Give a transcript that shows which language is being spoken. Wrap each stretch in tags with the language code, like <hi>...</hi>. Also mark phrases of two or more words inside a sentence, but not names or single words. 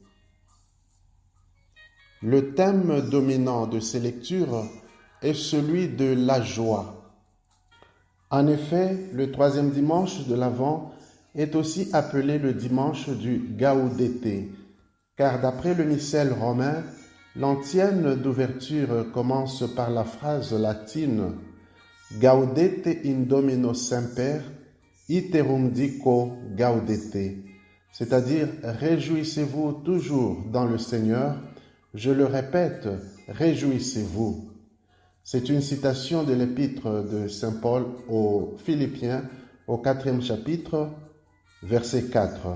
<fr>Le thème dominant de ces lectures est celui de la joie. En effet, le troisième dimanche de l'Avent est aussi appelé le dimanche du Gaudete, car d'après le missel romain, l'antienne d'ouverture commence par la phrase latine</fr> <la>Gaudete in Domino semper, iterum dico gaudete,</la> <fr>c'est-à-dire réjouissez-vous toujours dans le Seigneur, je le répète, réjouissez-vous. C'est une citation de l'épître de Saint Paul aux Philippiens au 4e chapitre, verset 4.</fr>